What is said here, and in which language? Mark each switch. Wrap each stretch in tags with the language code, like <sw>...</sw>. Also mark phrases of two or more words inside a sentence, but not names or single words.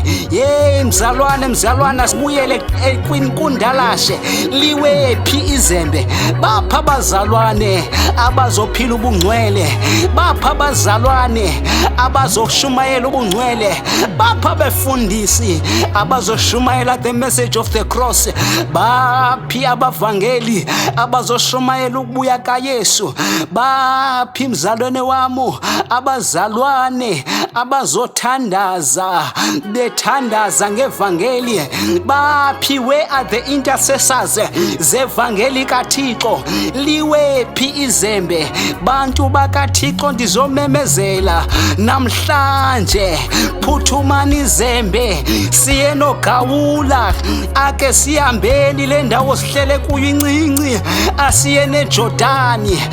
<xh>Hey mzalwana sibuyele kwinkundalashe. Liwephi izembe? Baphi abazalwane abazophila ubungcwele? Baphi abazalwane abazoshumayela ubungcwele? Baphi abefundisi abazoshumayela</xh> <en>the message of the cross?</en> <xh>Baphi abavangeli abazoshumayela ukubuya kaYesu? Baphi mzalwane wami abazalwane abazothandaza bethandaza ngevangeli? Baphi?</xh> <en>Where are the intercessors</en> <xh>zevangeli kaThixo? Liwephi izembe? Bantu bakaThixo ndizomemezela namhlanje, phuthumani izembe siye noGawula, ake sihambeni le ndawo sihlele kuyo incinci, asiye neJordani.</xh>